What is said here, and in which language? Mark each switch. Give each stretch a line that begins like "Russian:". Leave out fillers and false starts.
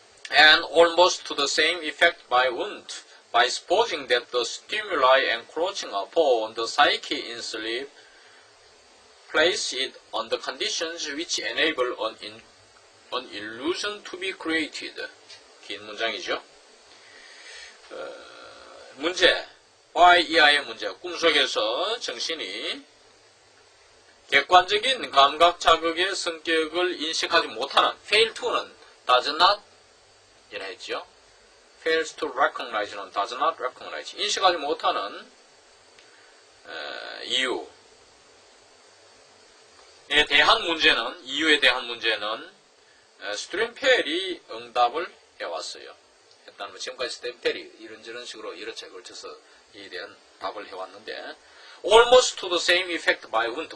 English: and almost to the same effect by Wundt by supposing that the stimuli encroaching upon the psyche in sleep place it on the conditions which enable an illusion to be created.
Korean: 긴 문장이죠. 문제, why 이하의 문제. 꿈속에서 정신이 객관적인 감각 자극의 성격을 인식하지 못하는 fail to는 does not 이라 했죠.
English: fails to recognize는 does not recognize.
Korean: 인식하지 못하는 이유에 대한 문제는, 이유에 대한 문제는 스트림펠이 응답을 해왔어요. 일단 지금까지 스트림펠이 이런저런 식으로 여러 차례 걸쳐서 이에 대한 답을 해왔는데
English: almost to the same effect by Wundt.